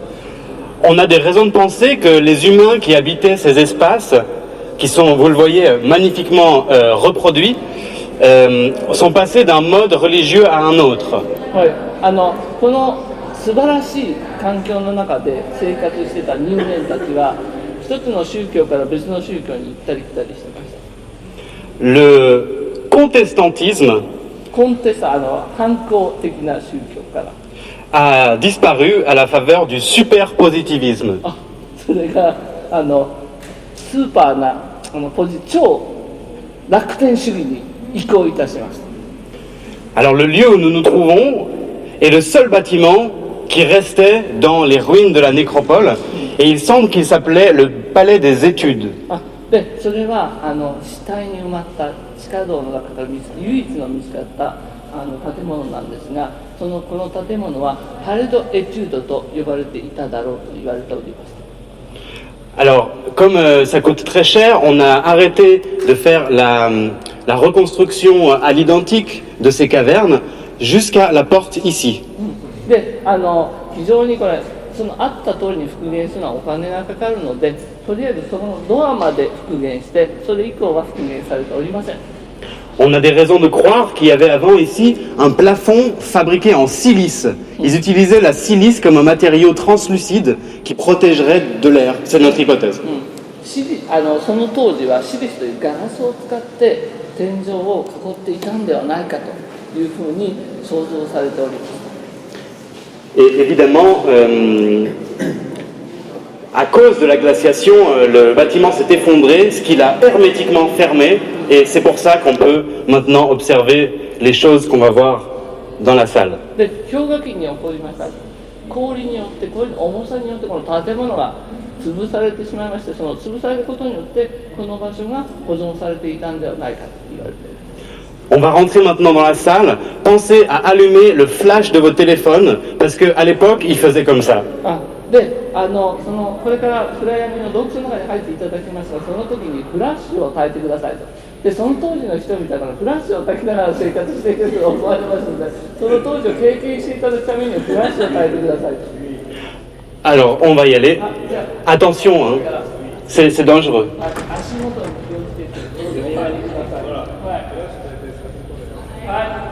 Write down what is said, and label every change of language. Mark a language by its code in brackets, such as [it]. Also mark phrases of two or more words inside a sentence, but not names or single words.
[fr] On a des raisons de penser que les humains qui habitaient ces espaces, qui sont, vous le voyez, magnifiquement reproduits, sont passés d'un mode religieux à un autre. [ja] この素晴らしい環境の中で生活してた人間たちは一つの宗教から別の宗教に行ったり来たりしてました。 [fr] Le contestantisme [ja] 反抗的な宗教から [fr] a disparu à la faveur du superpositivisme. [ja] それがスーパーな超楽天主義に移行いたしました。 [fr] Alors le lieu où nous nous trouvons est le seul bâtiment qui restait dans les ruines de la nécropole et il semble qu'il s'appelait le Palais des Études. [ja] でそれは死体に埋まった地下道の中から唯一の見つかった建物なんですが、この建物はパレド・エチュードと呼ばれていただろうと言われております。 [fr] Alors, comme ça coûte très cher, on a arrêté de faire la reconstruction à l'identique de ces cavernes jusqu'à la porte ici. [ja] で非常にこれそのあった通りに復元するのはお金がかかるので、とりあえずそのドアまで復元して、それ以降は復元されておりません。 [fr] On a des raisons de croire qu'il y avait avant ici un plafond fabriqué en silice. Ils utilisaient la silice comme un matériau translucide qui protégerait de l'air. C'est notre hypothèse. [ja] その当時はシリスというガラスを使って天井を囲っていたんではないかというふうに想像されております。 [fr] Et évidemment, à cause de la glaciation, le bâtiment s'est effondré, ce qui l'a hermétiquement fermé, et c'est pour ça qu'on peut maintenant observer les choses qu'on va voir dans la salle. [ja] で氷河期に起こりました氷によって氷の重さによってこの建物が潰されてしまいまして、その潰されることによってこの場所が保存されていたんではないかと言われています。 [fr] On va rentrer maintenant dans la salle. Pensez à allumer le flash de votre téléphone, parce qu'à l'époque, ils faisaient comme ça. [ja] で、そのこれから暗闇の洞窟の中に入っていただきますが、その時にフラッシュを焚いてくださいと。で、その当時の人々からフラッシュを焚きながら生活していくと思われますので、その当時を経験していただくためにはフラッシュを焚いてくださいと。 [fr] Alors, on va y aller. Attention, hein. C'est dangereux. [ja] 足元に気をつけてお願いください。はい。